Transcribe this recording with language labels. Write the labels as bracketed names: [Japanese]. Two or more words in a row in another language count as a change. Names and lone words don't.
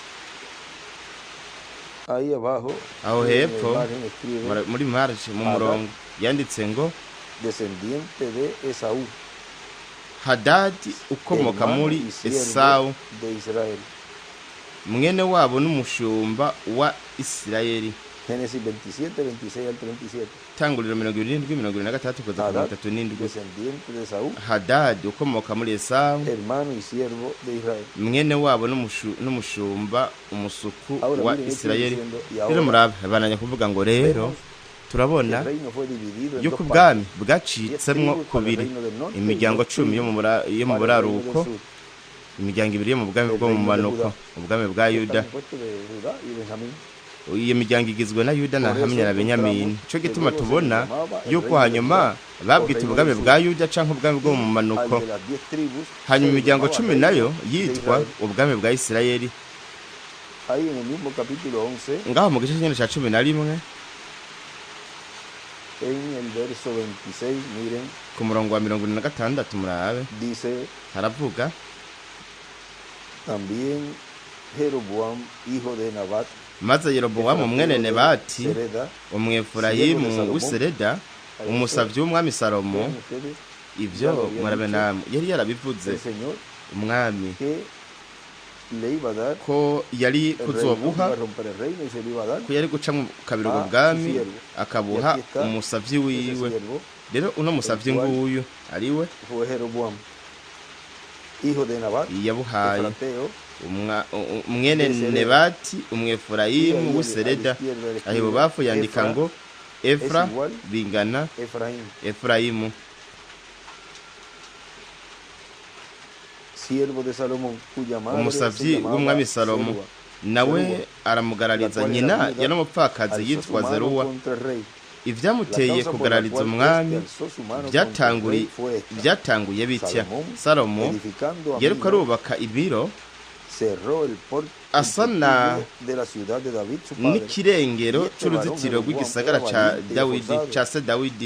[Rundi] Aho hepfo muri marge mu murongo yanditse ngo Hadadi ukomoka muri Esawu, mwene wabo n'umushumba wa Isirayeli. [Spanish] Génesis 27, 26 al 37. [Rundi] Tanguriro 27:23 kuza ku 37. [Spanish] Descendiente de Saúl, [Rundi] Hadadi ukomoka muri Esawu, [Spanish] hermano y siervo de Israel. [Rundi] mwene wabo n'umushumba umusuku [Spanish] Ahora [Rundi] wa [Spanish] miren, estoy [Rundi] Isirayeli. [Spanish] diciendo, y [Rundi] Rero [Spanish] ahora [Rundi] murabe bananya kuvuga ngo rero turabona [Spanish] el reino fue dividido en [Rundi] yuko [Spanish] dos [Rundi] ubwami [Spanish] partes. [Rundi] bwacitsemwo kubiri, imiryango 10 yo mu buraruko, imiryango 2 yo mu bwami bwo mu manuko, ubwami bwa Yuda. Iyo miryango igizwe na Yuda na hamwe na Benyamini. Cyo gituma tubona yuko hanyuma babwita ubwami bwa Yuda canke ubwami bwo mu manuko, hanyuma imiryango 10 nayo yitwa ubwami bwa Isirayeli. [Spanish] Ahí en el mismo capítulo 11, [Rundi] Ngaho mu gice cy'ene ca 11 [Spanish] en el verso 26, miren, [Rundi] ku murongo wa 46 murabe [Spanish] dice [Rundi] haravuga, [Spanish] también Jeroboam, hijo de Nabat, [Rundi] maze Yerobowamu mwene Nebati [Spanish] Sereda, [Rundi] umwefurayimu w'Isereda, umusavyi w'umwami Salomo, [Spanish] ven ustedes, [Rundi] ivyo murabe namwe yari yarabivuze [Spanish] el Señor [Rundi] umwami [Spanish] que le iba a dar [Rundi] ko yari [Spanish] el reino, [Rundi] kuzobuha, [Spanish] iba a romper el reino y se lo iba a dar [Rundi] ko yari guca mu kabiri ubwo bwami akabuha umusavyi [Spanish] ese [Rundi] wiwe. [Spanish] siervo. [Rundi] Rero uno musavyi nguyu ariwe [Spanish] Fue Jeroboam, hijo de Nabat, [Rundi] yabuhaye [Spanish] efrateo, [Rundi] mwene Nebati umwefurayimu w'Isereda. Aho ibubapfu yandika ngo Efra bingana [Spanish] Efraín, [Rundi] Efurayimu. [Spanish] siervo de Salomón, cuya madre se [Rundi] Umusavyi [Spanish] llamaba [Rundi] w'umwami Salomo Zeruwa, nawe aramugarariza nyina yari umupfakazi [Spanish] alzó su [Rundi] yitwa [Spanish] mano [Rundi] Zeruwa. [Spanish] contra el rey. [Rundi] Ivyamuteye kugarariza umwami byatanguye bitya: Salomo yeruko arubaka ibiro asana n'ikirengero c'uruzitiro rw'igisagara ca se Dawidi.